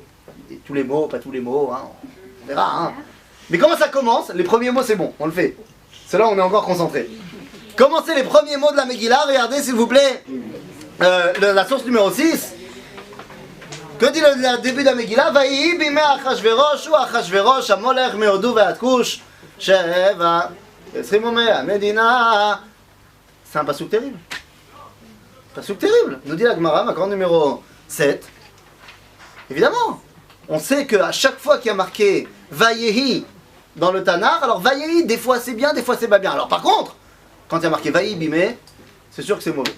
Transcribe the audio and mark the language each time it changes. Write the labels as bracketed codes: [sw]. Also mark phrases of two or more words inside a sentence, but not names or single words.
[fr] Tous les mots, pas tous les mots, hein, on verra. Hein. Mais comment ça commence? Les premiers mots, c'est bon, on le fait. C'est là où on est encore concentré. Commencez les premiers mots de la Megillah. Regardez, s'il vous plaît, la source numéro 6. Que dit le début de la Megillah? [he] ויהי בימי אחשורוש הוא אחשורוש המלך מהודו ועד כוש שבע ועשרים ומאה מדינה. [fr] C'est un pasouk terrible. Pasouk terrible. Nous dit la Gemara, Makor numéro 7. Évidemment, on sait qu'à chaque fois qu'il y a marqué Vaïhi dans le Tanakh, alors Vaïhi, des fois c'est bien, des fois c'est pas bien. Alors par contre, quand il y a marqué [he] ויהי בימי, [fr] c'est sûr que c'est mauvais.